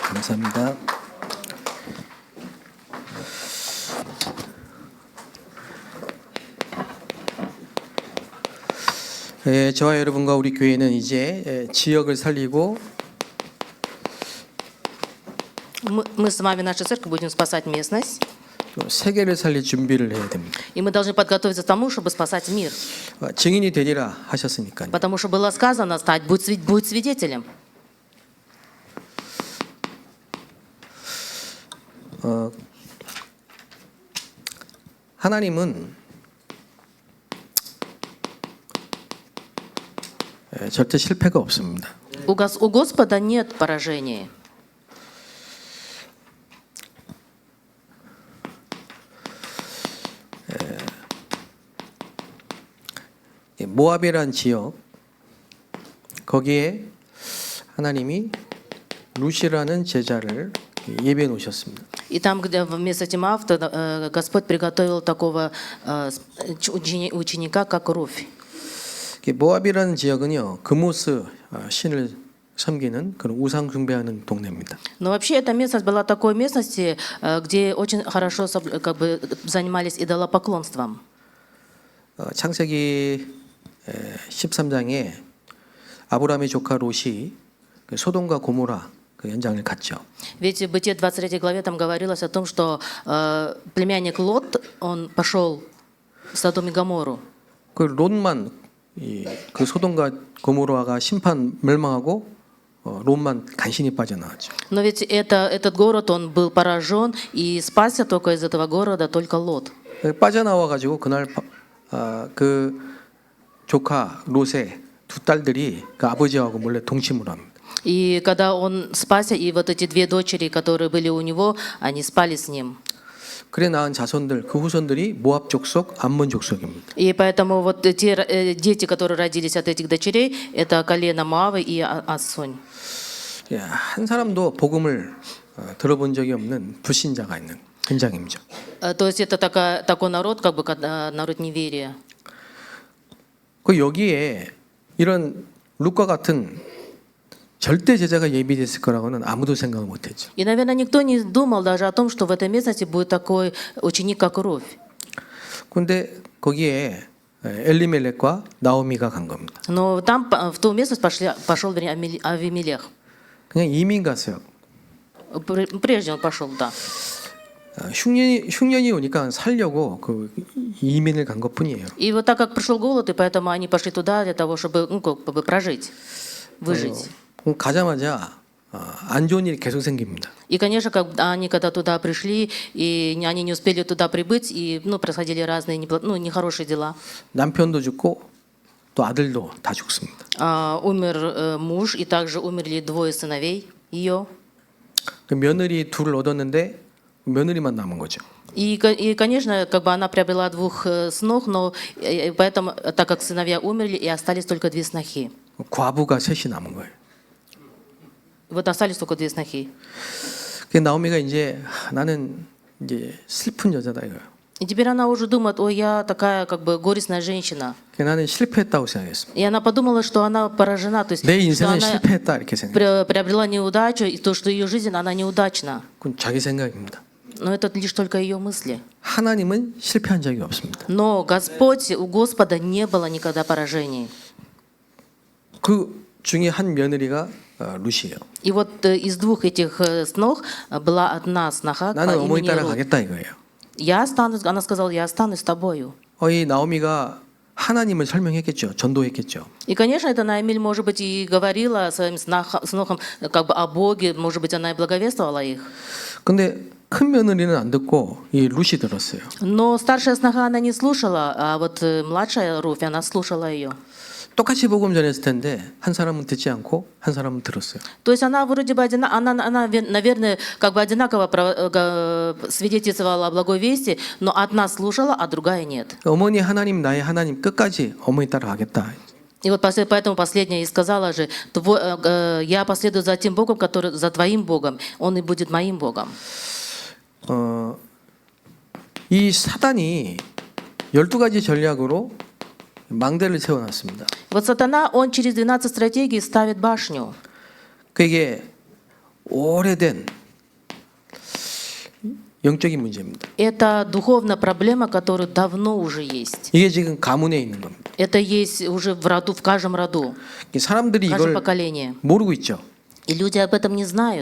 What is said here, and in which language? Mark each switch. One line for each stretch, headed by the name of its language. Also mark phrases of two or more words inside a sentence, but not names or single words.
Korean: 감사합니다. 저와 여러분과 우리 교회는 이제 지역을 살리고
Russian: Мы с вами, наша церковь, будем спасать местность,
Korean: 또 세계를 살릴 준비를 해야 됩니다.
Russian: и мы должны подготовиться к тому, чтобы спасать мир.
Korean: 증인이 되리라 하셨으니까요.
Russian: Потому что было сказано стать, будь свидетелем.
Korean: 하나님은 절대 실패가 없습니다.
Russian: У Господа нет поражения.
Korean: 모압이란 지역 거기에 하나님이 루시라는 제자를 예비해 놓으셨습니다.
Russian: И там, где вместо Тимафта, Господь приготовил такого ученика, как Руфь.
Korean: 모압이라는 지역은요 그모스 신을 섬기는 그런 우상 숭배하는 동네입니다.
Russian: Но вообще эта местность была такой местности, где очень хорошо как бы занимались идолопоклонством.
Korean: 창세기 13장에 아브라함의 조카 롯이 소돔과 고모라 그 현장을 갔죠.
Russian: Ведь в Бытие 23 главе там говорилось о том, что племянник Лот, он пошел в Содом и Гоморру.
Korean: 그 롯만 그 소돔과 고모라가 심판 멸망하고 롯만 간신히 빠져나왔죠.
Russian: Но ведь этот город, он был поражен, и спасся только из этого города только Лот.
Korean: 빠져나와 가지고 그날 그 조카 롯의 두 딸들이 그 아버지하고 몰래 동침을 합니다.
Russian: И когда он спасся, и вот эти две дочери, которые были у него, они спали с ним.
Korean: 그래 낳은 자손들 그 후손들이 모압 족속 암몬 족속입니다.
Russian: И поэтому вот те дети, которые родились от этих дочерей, это колено Моавы и Ассонь.
Korean: 한 사람도 복음을 들어본 적이 없는 불신자가 있는 현장이죠.
Russian: То есть это такой народ, как бы народ неверия.
Korean: 그 여기에 이런 룻과 같은 절대 제자가 예비됐을 거라고는 아무도 생각을 못했죠.
Russian: И, наверное, никто не думал даже о том, что в этой местности будет такой ученик, как Руфь.
Korean: 그런데 거기에 엘리멜렉과 나오미가 간 겁니다.
Russian: Но там, в ту местность, пошел Авимелех.
Korean: 그냥 이민 갔어요.
Russian: Прежде он пошел, да.
Korean: 흉년이 오니까 살려고 그 이민을 간 것뿐이에요.
Russian: И вот так как пришел голод, и поэтому они пошли туда для того, чтобы, как бы прожить, выжить.
Korean: 가자마자 안 좋은 일이 계속 생깁니다.
Russian: И, конечно, они когда туда пришли, и они не успели туда прибыть, и происходили разные нехорошие дела.
Korean: 남편도 죽고 또 아들도 다 죽습니다.
Russian: Умер муж, и также умерли двое сыновей ее.
Korean: 그 며느리 둘을 얻었는데 며느리만 남은 거죠.
Russian: И, конечно, как бы она приобрела двух снох, но поэтому, так как сыновья умерли, и остались только две снохи.
Korean: 과부가 셋이 남은 거예요.
Russian: Вот остались только две снохи.
Korean: 그 나오미가 이제 나는 이제 슬픈 여자다 이거예요.
Russian: И теперь она уже думает, ой, я такая как бы горестная женщина.
Korean: 나는 실패했다고 생각했습니다.
Russian: И она подумала, что она поражена, то есть
Korean: 내
Russian: что
Korean: 인생은
Russian: она
Korean: 실패했다 이렇게 생각.
Russian: приобрела неудачу, и то, что ее жизнь, она неудачна.
Korean: 그건 자기 생각입니다.
Russian: Но это лишь только ее мысли.
Korean: 하나님은 실패한 적이 없습니다.
Russian: Но Господь, у Господа не было никогда поражений.
Korean: 그 중에 한 며느리가 룻이에요.
Russian: И вот из двух этих снох была одна сноха по
Korean: 나는 어머니
Russian: имени
Korean: 따라
Russian: Рут.
Korean: 가겠다 이거예요.
Russian: Она сказала, я останусь с тобою.
Korean: 이 나오미가 하나님을 설명했겠죠. 전도했겠죠.
Russian: И, конечно, это Наамиль, может быть, и говорила своим снохам как бы о Боге, может быть, она и благовествовала их.
Korean: 근데 큰 며느리는 안 듣고 이 룻이 들었어요.
Russian: Но старшая сноха она не слушала, а вот младшая Руфь, она слушала ее.
Korean: 똑같이 복음 전했을 텐데 한 사람은 듣지 않고 한 사람은 들었어요.
Russian: То есть она вроде бы она, наверное, как бы одинаково свидетельствовала о благой вести, но одна слушала, а другая нет.
Korean: 어머니 하나님 나의 하나님 끝까지 어머니 따라 가겠다.
Russian: И вот поэтому последняя и сказала же, я последую за тем Богом, который за твоим Богом, он и будет моим Богом.
Korean: 이 사단이 12가지 전략으로 망대를 세워놨습니다.
Russian: Вот сатана, он через 12 стратегий ставит башню.
Korean: 그게 오래된 영적인 문제입니다.
Russian: Это духовная проблема, которая давно уже есть.
Korean: 이게 지금 가문에 있는 겁니다.
Russian: Это есть уже в роду, в каждом роду,
Korean: 사람들이
Russian: в каждом
Korean: 이걸
Russian: поколении.
Korean: 모르고 있죠.
Russian: И люди об этом не знают.